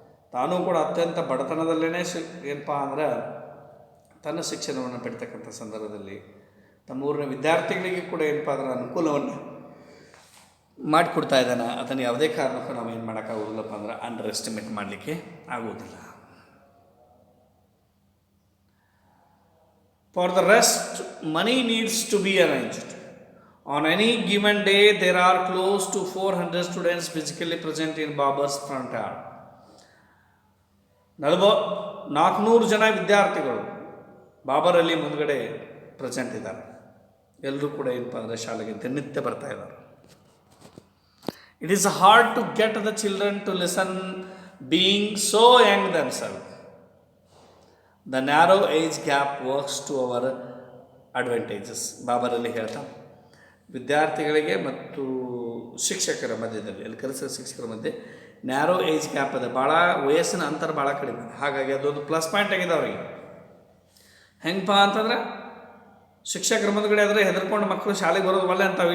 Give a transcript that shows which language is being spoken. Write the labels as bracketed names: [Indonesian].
[Kannada] ತಾನೂ ಕೂಡ ಅತ್ಯಂತ ಬಡತನದಲ್ಲೇ ಏನಪ್ಪ ಅಂದ್ರೆ ತನ್ನ ಶಿಕ್ಷಣವನ್ನು ಪಡಿತಕ್ಕಂಥ ಸಂದರ್ಭದಲ್ಲಿ ತಮ್ಮ ಊರಿನ ವಿದ್ಯಾರ್ಥಿಗಳಿಗೆ ಕೂಡ ಏನಪ್ಪ ಅಂದ್ರೆ ಅನುಕೂಲವನ್ನು ಮಾಡಿಕೊಡ್ತಾ ಇದ್ದಾನೆ. ಅದನ್ನು ಯಾವುದೇ ಕಾರಣಕ್ಕೂ ನಾವು ಏನು ಮಾಡೋಕ್ಕಾಗೋದಿಲ್ಲಪ್ಪ ಅಂದ್ರೆ ಅಂಡರ್ ಎಸ್ಟಿಮೇಟ್ ಮಾಡಲಿಕ್ಕೆ ಆಗೋದಿಲ್ಲ. [English] For the rest, money needs to be arranged. On any given day, there are close to 400 students physically present in Babar's front yard. [Kannada] 400 ಜನ ವಿದ್ಯಾರ್ಥಿಗಳು ಬಾಬರಲ್ಲಿ ಮುಂದ್ಗಡೆ ಪ್ರೆಸೆಂಟ್ ಇದ್ದಾರೆ. ಎಲ್ಲರೂ ಕೂಡ ಏನಪ್ಪ ಅಂದರೆ ಶಾಲೆಗೆ ದಿನನಿತ್ಯ ಬರ್ತಾ ಇದ್ದಾರೆ. [English] It is hard to get the children to listen being so young themselves. The narrow age gap works to our advantages. [Kannada] ಬಾಬರಲ್ಲಿ ಹೇಳ್ತಾನೆ ವಿದ್ಯಾರ್ಥಿಗಳಿಗೆ ಮತ್ತು ಶಿಕ್ಷಕರ ಮಧ್ಯದಲ್ಲಿ ಅಲ್ಲಿ ಕಲಿಸೋ ಶಿಕ್ಷಕರ ಮಧ್ಯೆ [English] narrow age gap [Kannada] ಇದೆ, ಭಾಳ ವಯಸ್ಸಿನ ಅಂತರ ಭಾಳ ಕಡಿಮೆ. ಹಾಗಾಗಿ ಅದೊಂದು ಪ್ಲಸ್ ಪಾಯಿಂಟ್ ಆಗಿದೆ ಅವರಿಗೆ. ಹೆಂಗಪ್ಪ ಅಂತಂದ್ರೆ ಶಿಕ್ಷಕರ ಮುಂದ್ಗಡೆ ಆದರೆ ಹೆದರ್ಕೊಂಡು ಮಕ್ಕಳು ಶಾಲೆಗೆ ಬರೋದು ಒಳ್ಳೆ ಅಂತಾವೆ.